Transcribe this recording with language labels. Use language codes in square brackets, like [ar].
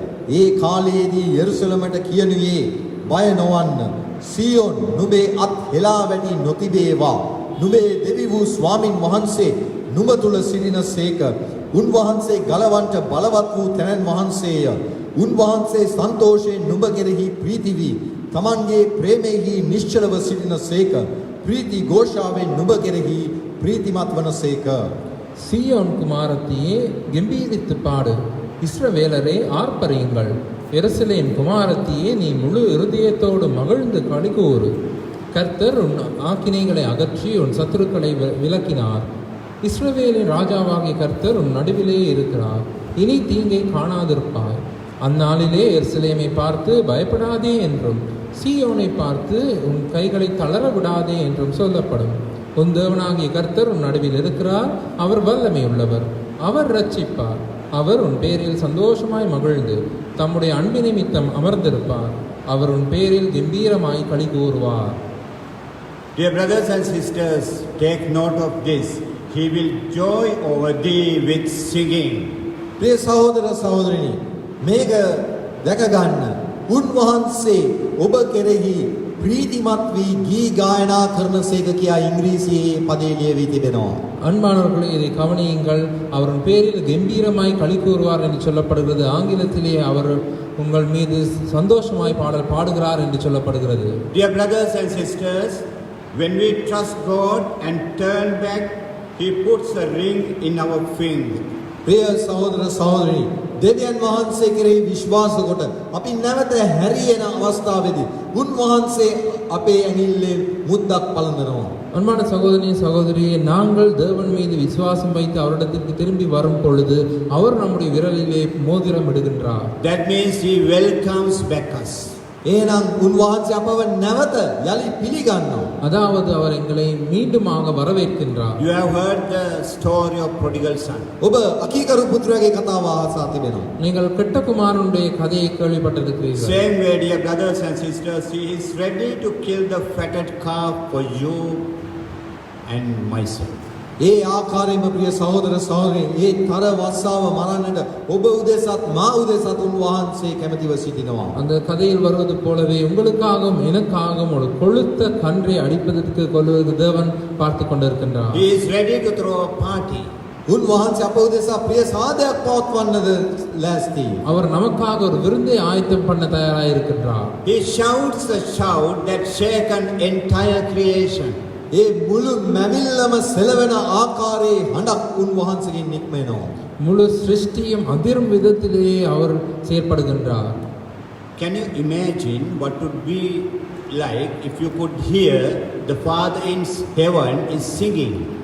[si] ඒ කාලයේදී යෙරුසලමට කියනුයේ බය නොවන්න සියොන් නුඹේ අත් හෙලා වැටි නොතිබේවා නුඹේ දෙවි වූ ස්වාමින් වහන්සේ නුඹ තුල සිටිනසේක උන්වහන්සේ ගලවන්ට බලවත් වූ තැනන් වහන්සේය උන්වහන්සේ සන්තෝෂයෙන් නුඹ කෙරෙහි ප්‍රීති වී තමන්ගේ ප්‍රේමයෙහි නිශ්චලව සිටිනසේක ප්‍රීති ഘോഷාවෙන් නුඹ කෙරෙහි ප්‍රීතිමත් වනසේක [ta] சீயோன் குமாரத்தியே கம்பீரித்து பாடு இஸ்ரவேலரே ஆர்ப்பரியுங்கள் எருசலேம் குமாரத்தியே நீ முழு இருதயத்தோடு மகிழ்ந்து களிகூறு கர்த்தர் உன் ஆக்கினைகளை அகற்றி உன் சத்துருக்களை விலக்கினார் இஸ்ரவேலின் ராஜாவாகிய கர்த்தர் உன் நடுவிலே இருக்கிறார் இனி தீங்கை காணாதிருப்பாய் அந்நாளிலே எருசலேமை பார்த்து பயப்படாதே என்றும் சீயோனை பார்த்து உன் கைகளை தளர விடாதே என்றும் சொல்லப்படும் உன் தேவனாகிய கர்த்தர் உன் நடுவில் இருக்கிறார் அவர் வல்லமை உள்ளவர் அவர் ரட்சிப்பார் அவர் உன் பேரில் சந்தோஷமாய் மகிழ்ந்து தம்முடைய அன்பு நிமித்தம் அமர்ந்திருப்பார் அவர் உன் பேரில் கம்பீரமாய் களி கூறுவார் [en] Dear brothers and sisters, take note of this. He will joy over thee with singing. [si] ප්‍රිය සහෝදර සහෝදරිනි මේක දැක ගන්න උන්වහන්සේ ඔබ කෙරෙහි ප්‍රීතිමත් වී ගී ගායනා කරනසේක කියා ඉංග්‍රීසියේ පදේ ලියවී තිබෙනවා. [ta] அன்பானவர்களே இதை கவனியுங்கள் அவரின் பேரில் கம்பீரமாய் களி கூறுவார் என்று சொல்லப்படுகிறது ஆங்கிலத்திலே அவர் உங்கள் மீது சந்தோஷமாய் பாடல் பாடுகிறார் என்று சொல்லப்படுகிறது [en] Dear brothers and sisters, when we trust God and turn back, He puts a ring in our finger. [si] ප්‍රිය සහෝදර සහෝදරිනි දෙවියන් වහන්සේ කෙරෙහි විශ්වාස කොට අපි නැවත හැරියන අවස්ථාවේදී උන්වහන්සේ අපේ ඇඟිල්ලේ මුද්දක් පළඳනවා. [ta] அன்பான சகோதரி சகோதரியே நாங்கள் தேவன் மீது விசுவாசம் வைத்து அவரிடத்திற்கு திரும்பி வரும் பொழுது அவர் நம்முடைய விரலிலே மோதிரம் இடுகின்றார். [en] That means He welcomes back us. [si] එහෙනම් උන්වහන්සේ අපව නැවත යලි පිළිගන්නවා. [ta] அதாவது அவர் எங்களை மீண்டுமாக வரவேற்கின்றார். [en] You have heard the story of prodigal son. [si] ඔබ අකීකරු පුත්‍රයාගේ කතාව අහසා තිබෙනවා. [ta] நீங்கள் கெட்ட குமாரனுடைய கதையை கேள்விப்பட்டிருக்கிறீர்கள். [en] Same way, dear brothers and sisters, He is ready to kill the fatted calf for you and myself. [si] ඒ ආකාරයෙන්ම ප්‍රිය සහෝදර සහෝදරි ඒ තර වස්සාව මරන්නට ඔබ උදෙසත් මා උදෙසත් උන්වහන්සේ කැමැතිව සිටිනවා. [ta] அந்த கதையில் வருவது போலவே உங்களுக்காகவும் எனக்காகவும் ஒரு கொழுத்த கன்றை அடிப்பதற்கு கொள்வதற்கு தேவன் பார்த்து கொண்டிருக்கின்றார். [en] He is ready to throw a party. [si] උන්වහන්සේ අප උදෙසා ප්‍රිය සාදයක් පවත්වන්නද ලෑස්ති. [ta] அவர் நமக்காக ஒரு விருந்தை ஆயத்தம் பண்ண தயாராக இருக்கின்றார். [en] He shouts a shout that shakes entire creation. [si] ඒ මුළු මැවිල්ලම සෙලවෙන ආකාරයේ හඬක් උන්වහන්සේගෙන් නික්මෙනවා. [ta] முழு சிருஷ்டியும் அதிரும் விதத்திலேயே அவர் செயற்படுகின்றார். [en] Can you imagine what would be like if you could hear the Father in heaven is singing?